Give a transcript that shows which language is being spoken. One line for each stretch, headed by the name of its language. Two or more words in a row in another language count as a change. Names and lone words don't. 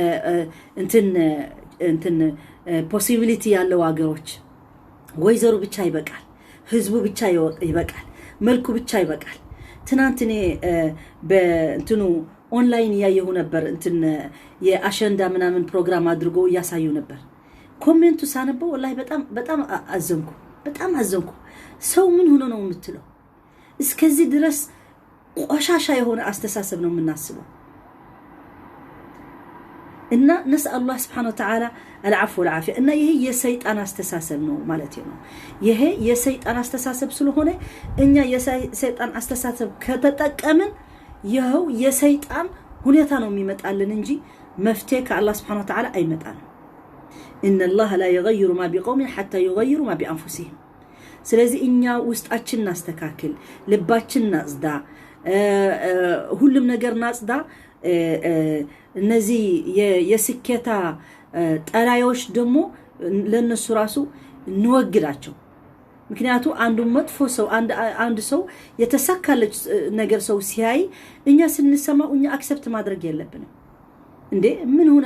Amharic: እንትን ፖሲቢሊቲ ያለው አገሮች ወይዘሩ ብቻ ይበቃል ህዝቡ ብቻ ይበቃል መልኩ ብቻ ይበቃል ትናንትኔ በእንትኑ ኦንላይን ያየሁ ነበር እንትን የአሸንዳ ምናምን ፕሮግራም አድርጎ ያሳዩ ነበር ኮሜንቱ ሳነበው ወላሂ በጣም አዘንኩ ሰው ምን ሆኖ ነው የምትለው እስከዚህ ድረስ ቆሻሻ የሆነ አስተሳሰብ ነው የምናስበው እና
Arabic: نسأل الله سبحانه وتعالى العفو والعافية
Amharic: እና ይሄ የሰይጣን አስተሳሰብ ነው ማለት ነው ይሄ የሰይጣን አስተሳሰብ ስለሆነ እኛ የሰይጣን አስተሳሰብ ከተጠቀምን ይሄው የሰይጣን ሁኔታ ነው የሚመጣልን እንጂ መፍትሄ ከአላህ
Arabic: سبحانه وتعالى
Amharic: አይመጣም
Arabic: ان الله لا يغير ما بقوم حتى يغيروا ما بانفسهم
Amharic: ስለዚህ እኛ ውስጣችን እናስተካክል ልባችን እናጽዳ ሁሉም ነገር እናጽዳ እነዚህ የስኬታ ጠላዮች ደግሞ ለነሱ ራሱ እንወግዳቸው ምክንያቱ አንዱ መጥፎ ሰው አንድ ሰው የተሳካለች ነገር ሰው ሲያይ እኛ ስንሰማው እኛ አክሰፕት ማድረግ የለብንም እንዴ ምን ሆነ